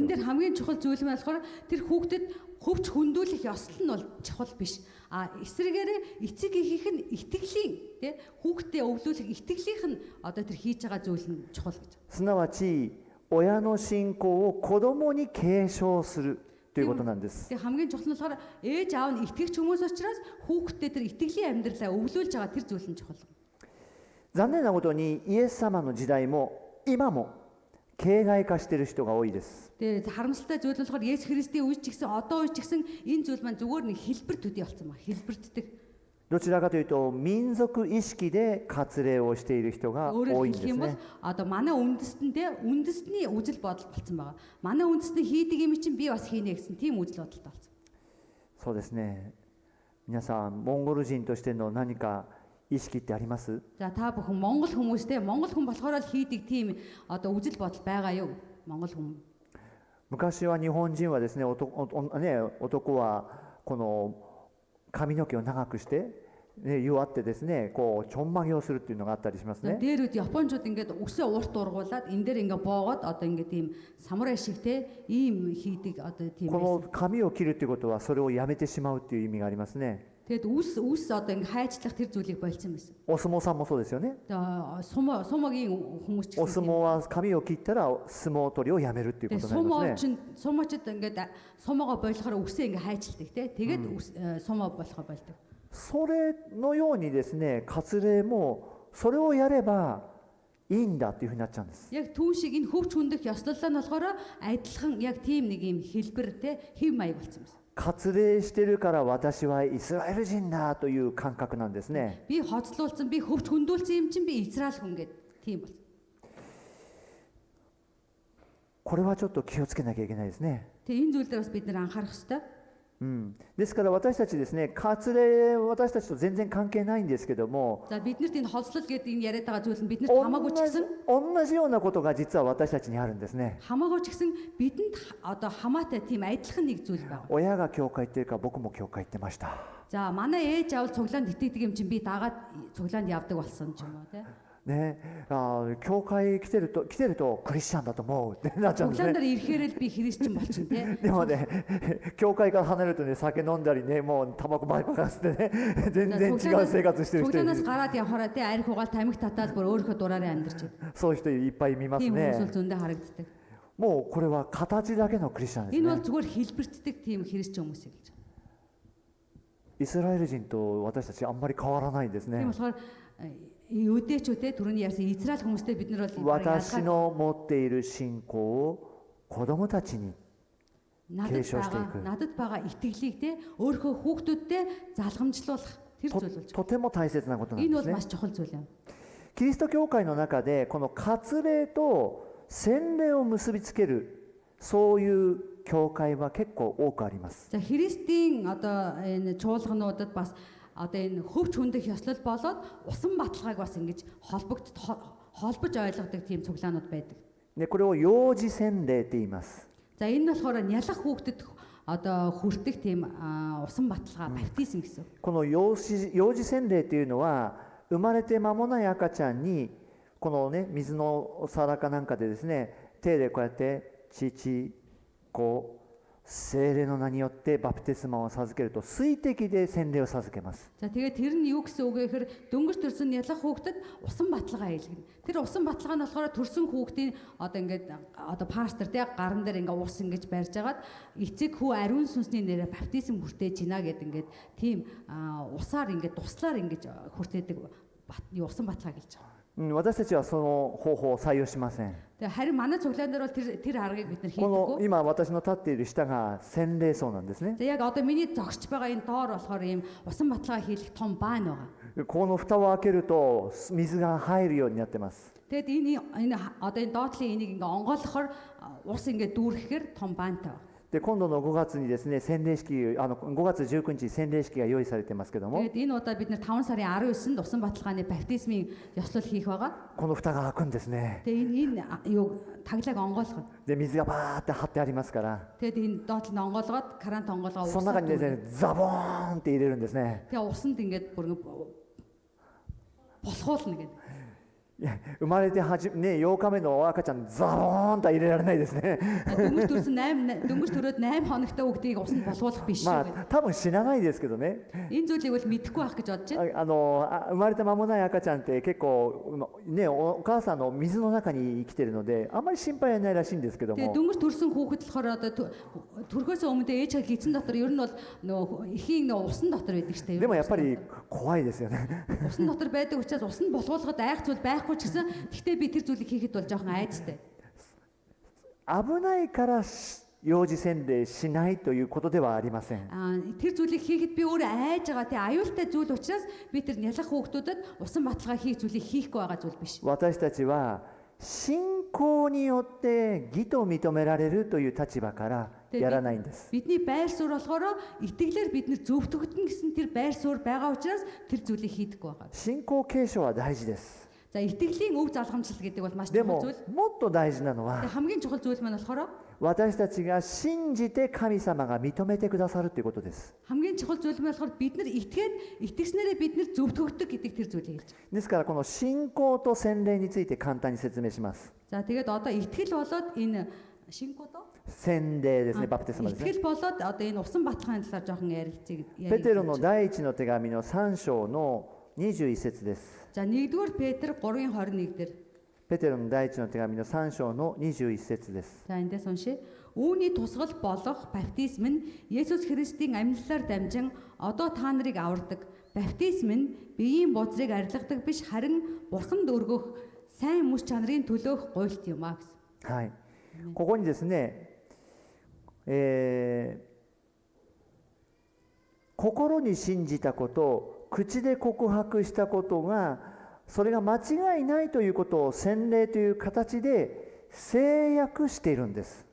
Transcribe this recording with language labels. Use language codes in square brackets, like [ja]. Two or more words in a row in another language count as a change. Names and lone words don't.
[mn] За энэ дээр хамгийн чухал зүйл нь болохоор тэр хүүхдэд хөвч хөндүүлэх ёслол нь бол чухал биш. Эсрэгээр эцэг эхийнх нь итгэлийн тий хүүхдэд өвлүүлэх итгэлийнх нь одоо тэр хийж байгаа зүйл нь чухал гэж. [ja] すなわち親の信仰を子供に継承するということなんです。 [mn] Тэгээ хамгийн чухал нь болохоор ээж аав нь итгэгч хүмүүс учраас хүүхдэд тэр итгэлийн амьдралаа өвлүүлж байгаа тэр зүйл нь чухал. [ja] 残念なことにイエス様の時代も今も形骸化している人が多いです。 [mn] Тэгээ харамсалтай зүйл нь болохоор Есүс Христийн үеч ч гэсэн одоо үеч ч гэсэн энэ зүйл маань зүгээр нэг хэлбэр төдий болсон байна. Хэлбэртдэг. [ja] どちらかというと民族意識で割礼をしている人が多いんですね。 [mn] Одоо манай үндэстний үжил бодол болсон байгаа. Манай үндэстний хийдэг юм чинь би бас хийнэ гэсэн тийм үжил бодолтой болсон. [ja] そうですね。皆さんモンゴル人としての何か意識ってあります？ [mn] За та бүхэн Монгол хүмүүстэй Монгол хүн болохоор л хийдэг тийм одоо үжил бодол байгаа юу? Монгол хүн. [ja] 昔は日本人はですね、男はこの髪の毛を長くして、弱ってですね、こうちょんまげをするっていうのがあったりしますね。 [mn] Дээрүүд Япончууд ингээд өсөө урт ургуулад энэ дээр ингээд боогод одоо ингээд тийм самурай шиг те ийм хийдэг одоо тийм. [ja] この髪を切るっていうことはそれをやめてしまうっていう意味がありますね。 [mn] Тэгэд үс одоо ингээд хайчлах тэр зүйлийг болцсон байсан. [ja] お相撲さんもそうですよね。 [mn] Сумогийн хүмүүс ч [ja] お相撲は髪を切ったら相撲取りをやめるっていうことになりますね。 [mn] Сумочд ингээд сумоогоо болохоор үсээ ингээд хайчилдаг те. Тэгээд сумоо болохоо болдог. [ja] それのようにですね、割礼もそれをやればいいんだっていうふうになっちゃうんです。 [mn] Яг түүн шиг энэ хөвч хүндэх ёслолоо нь болохоор адилхан яг тийм нэг юм хэлбэр те хэв маяг болсон юм. [ja] 割礼してるから私はイスラエル人だという感覚なんですね。 [mn] Би хоцлуулсан, би хөвч хөндүүлсэн юм чинь би Израиль хүн гэдэг тийм бол. [ja] これはちょっと気をつけなきゃいけないですね。 [mn] Тэгээ энэ зүйл дээр бас бид нэр анхаарах хэрэгтэй. [ja] ですから私たちですね、割礼私たちと全然関係ないんですけども、 [mn] За биднэрт энэ хоцлол гэдэг энэ яриад байгаа зүйл нь биднэрт хамаагүй ч гэсэн [ja] 同じようなことが実は私たちにあるんですね。 [mn] хамаагүй ч гэсэн бидэнд одоо хамаатай тийм адилхан нэг зүйл байна. [ja] 親が教会行ってるから僕も教会行ってました。 [mn] За манай ээж аав цуглаанд итгэдэг юм чинь би дагаад цуглаанд явдаг болсон ч юм уу те. [ja] ね、教会来てるとクリスチャンだと思うってなっちゃうんですね。 [mn] Цуглаанд ирэхээр л би христчин болчихно те. [ja] でもね、教会から離れるとね、酒飲んだりね、もうタバコバイバカ吸ってね、全然違う生活してる人いる。 [mn] Цуглаанаас гараад явхаараа те арх угаал тамхи татаад бүр өөрийнхөө дураараа амьдарч байна. [ja] そういう人いっぱい見ます [mn] Тийм хүмүүс [ja] ね。 [mn] бол зөндөө харагддаг. [ja] もうこれは形だけのクリスチャンです [mn] Энэ бол [ja] ね。 [mn] зүгээр хэлбэртдэг тийм христчин хүмүүс гэж. [ja] イスラエル人と私たちあんまり変わらないんですね。 [mn] Тийм болохоор юудэчүүтэй түрүүний ярьсан Израиль хүмүүстэй бид нар бол [ja] 私の持っている信仰を子供たちに継承していく。 [mn] надад байгаа итгэлийг те өөрийнхөө хүүхдүүдтэй залгамжлуулах тэр зүйл болж [ja] とても大切なことなん [mn] энэ [ja] で [mn] бол [ja] すね。 [mn] маш чухал зүйл юм. [ja] キリスト教会の中でこの割礼と洗礼を結びつけるそういう教会は結構多くあります。 [mn] За Христийн одоо энэ чуулгануудад бас одоо энэ хөвч хөндөх ёслол болоод усан баталгааг бас ингэж холбож ойлгодог тийм цуглаанууд байдаг. [ja] でこれを幼児洗礼って言います。 [mn] За энэ нь болохоор нялах хүүхдэд одоо хүртэх тийм усан баталгаа баптизм гэсэн. [ja] この幼児洗礼っていうのは生まれて間もない赤ちゃんにこのね水のお皿かなんかでですね手でこうやって父子聖霊の名によってバプテスマを授けると水滴で洗礼を授けます。 [mn] За тэгээд тэр нь юу гэсэн үг вэ гэхээр дөнгөж төрсөн нялах хүүхдэд усан баталгаа хийлгэнэ. Тэр усан баталгаа нь болохоор төрсөн хүүхдийн одоо ингээд одоо пастор те гаран дээр ингээд ус ингэж барьж агаад эцэг хүү ариун сүнсний нэрээр баптизм хүртээж гинэ гэд ингээд тийм усаар ингээд туслаар ингэж хүртээдэг усан баталгаа гэлж байгаа. [ja] 私たちはその方法を採用しません。 [mn] Тэгээ харин манай цуглаан дээр бол тэр аргыг бид нар [ja] この [mn] хийдэггүй. [ja] 今私の立っている下が洗礼槽なんですね。 [mn] За яг одоо миний зогсож байгаа энэ доор болохоор ийм усан баталгаа хийх том баан байгаа. [ja] この蓋を開けると水が入るようになってます。 [mn] Тэгэд энэ одоо энэ доотлын энийг ингээ онгойлохоор ус ингээ дүүрэхээр том баантай байна. [ja] で今度の5月にですね洗礼式5月19日に洗礼式が用意されてますけども [mn] Тэгээд энэ удаа бид нэр 5 сарын 19-нд усан баталгааны баптизмын ёслол хийх байгаа. [ja] この蓋が開くんですね [mn] Тэгээд энэ юу таглаг онгойлгох. [ja] で水がバーって張ってありますから [mn] Тэгээд энэ доотлол нь онгойлгоод карант онгойлгоо [ja] その中にですねザボーンって入れるんですね [mn] Тэгээд усанд ингээд бүр болохуулна гэдэг. [ja] いや生まれてね8日目の赤ちゃんザボーンとは入れられないですね [mn] Дөнгөж төрөөд 8 хоногтой хүүхдийг усанд болохуулах биш шүү гэдэг. [ja] 多分知らないですけどね [mn] Энэ зүйлийг бол мэдэхгүй байх гэж бодож байна. [ja] 生まれた間もない赤ちゃんって結構ねお母さんの水の中に生きてるのであんまり心配はないらしいんですけど [mn] Тэгээд [ja] も [mn] дөнгөж төрсэн хүүхэд болохоор одоо төрхөөс өмнө ээж хаа гидсэн дотор ер нь бол нөгөө эхийн нөгөө усан дотор байдаг шүү дээ. [ja] でもやっぱり怖いですよね [mn] Усан дотор байдаг учраас усанд болохуулахад айх зүйл байхгүй ч гэсэн гэхдээ би тэр зүйлийг хийхэд бол жоохон айцтай. [ja] 危ないから幼児洗礼しないということではありません [mn] Тэр зүйлийг хийхэд би өөрөө айж байгаа тий аюултай зүйл учраас би тэр нялх хүүхдүүдэд усан баталгаа хийх зүйлийг хийхгүй байгаа зүйл биш. [ja] 私たちは信仰によって義と認められるという立場からやらないんです [mn] Бидний байр суурь болохоор итгэлээр бид нэр зөвтгөгдөн гэсэн тэр байр суурь байгаа учраас тэр зүйлийг хийдэггүй байгаа. [ja] 信仰継承は大事です [mn] За итгэлийн өв залгамжлал гэдэг бол маш [ja] で [mn] чухал [ja] も [mn] зүйл. [ja] もっと大事なのは [mn] Хамгийн чухал зүйл маань болохоор [ja] 私たちが信じて神様が認めてくださるということです [mn] хамгийн чухал зүйл маань болохоор бид нар итгээд итгэснээрээ бид нар зөвтгөгддөг гэдэг тэр зүйлийг хэлж байна. [ja] ですからこの信仰と洗礼について簡単に説明します [mn] За тэгээд одоо итгэл болоод энэ шингүүд [ja] 洗礼ですねバプテスマですね [mn] итгэл болоод одоо энэ усан баталгааны талаар жоохон ярилцгийг [ja] ペテロの第一の手紙の3章の21節です [mn] За 1-р Петр 3:21 дээр [ja] ペテロの第一の手紙の3章の21節です [mn] За эндээс уншия. Үүний тусгал болох баптизм нь Есүс Христийн амьдлалаар дамжин одоо та нарыг авардаг. Баптизм нь биеийн бузрыг арилгадаг биш харин Бурханд өргөх сайн мэс чанарын төлөөх гуйлт юм аа гэсэн. [ja] はいここにですね心に信じたこと口で告白したことがそれが間違いないということを洗礼という形で制約しているんです。